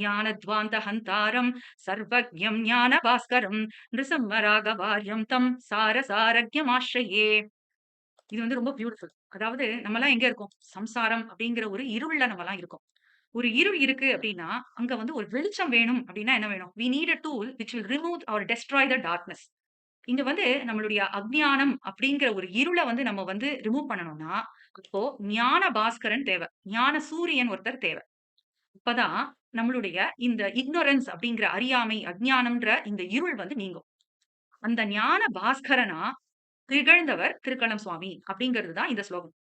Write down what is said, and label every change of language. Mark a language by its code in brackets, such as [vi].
[sa] அஜ்ஞானத்வாந்தஹந்தாரம் சர்வஜ்ஞம் ஞானபாஸ்கரம் நிருசிம்மராகவார்யம் தம் சாரசாரஜ்ஞமாஸ்ரயே. [ta] இது வந்து ரொம்ப பியூட்டிஃபுல். அதாவது நம்மலாம் எங்க இருக்கோம்? சம்சாரம் அப்படிங்கிற ஒரு இருள்ல நம்மலாம் இருக்கோம். ஒரு இருள் இருக்கு அப்படின்னா, அங்க வந்து ஒரு வெளிச்சம் வேணும் அப்படின்னா என்ன வேணும்? [en] We need a tool which will remove or destroy the darkness. [ta] இங்க வந்து நம்மளுடைய அஞ்ஞானம் அப்படிங்கிற ஒரு இருள வந்து நம்ம வந்து ரிமூவ் பண்ணணும்னா, அப்போ ஞான பாஸ்கரன் தேவ. ஞான சூரியன் ஒருத்தர் தேவ. அப்பதான் நம்மளுடைய இந்த இக்னோரன்ஸ் அப்படிங்கிற அறியாமை, அஞ்ஞானம்ன்ற இந்த இருள் வந்து நீங்கும். அந்த ஞான பாஸ்கரனா திகழ்ந்தவர் திருக்கண்ணம் சுவாமி அப்படிங்கிறது தான் இந்த ஸ்லோகம்.